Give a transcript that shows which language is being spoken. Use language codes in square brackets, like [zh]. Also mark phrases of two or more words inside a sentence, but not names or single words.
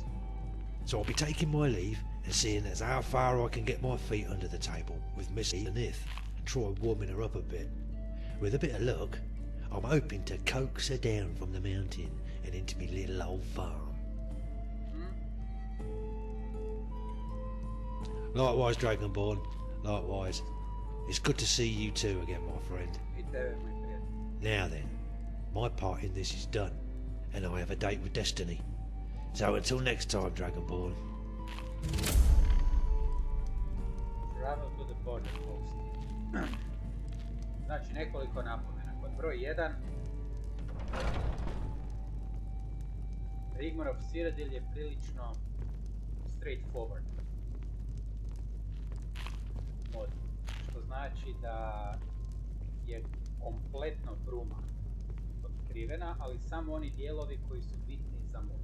[en] So I'll be taking my leave and seeing as how far I can get my feet under the table with Missy and Ith and try warming her up a bit. With a bit of luck, I'm hoping to coax her down from the mountain and into my little old farm. Likewise, Dragonborn. Likewise. It's good to see you too again, my friend. [hr] I tebe, moj prijatelj. [en] Now then, my part in this is done, and I have a date with Destiny. So until next time, Dragonborn. Travel to the border post. [hr] Znači nekoliko napomena. Pod broj 1. Rigmor of cyrodiil je prilično straightforward mod. Što znači da je kompletno bruma otkrivena, ali samo oni dijelovi koji su bitni za mod.